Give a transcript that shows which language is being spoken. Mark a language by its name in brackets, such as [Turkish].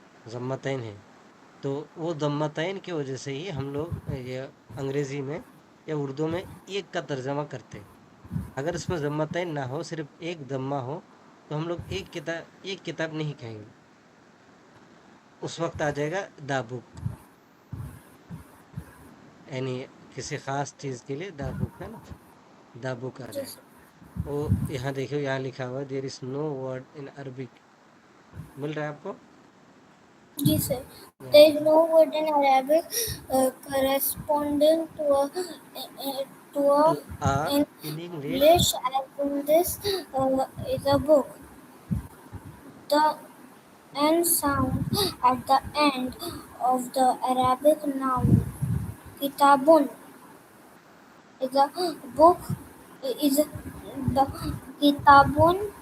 [Urdu] ضمتین ہے. تو وہ ضمتین کی وجہ سے ہی ہم لوگ یہ انگریزی میں یا اردو میں ایک کا ترجمہ کرتے ہیں. اگر اس میں ضمتین نہ ہو, صرف ایک ضمہ ہو, تو ہم لوگ ایک کتاب نہیں کہیں گے. اس وقت آ جائے گا [English] the book, [Urdu] یعنی کسی خاص چیز کے لیے دا بک ہے نا, دا بک آ جی جائے گا. سر. وہ یہاں دیکھو, یہاں لکھا ہوا [English] there is no word in Arabic, [Urdu] مل رہا ہے آپ کو؟ جی سر. [English] There is no word in Arabic corresponding to to a in in English. English as in this is a book. The N sound at the end of the Arabic noun kitabun is a book is the kitabun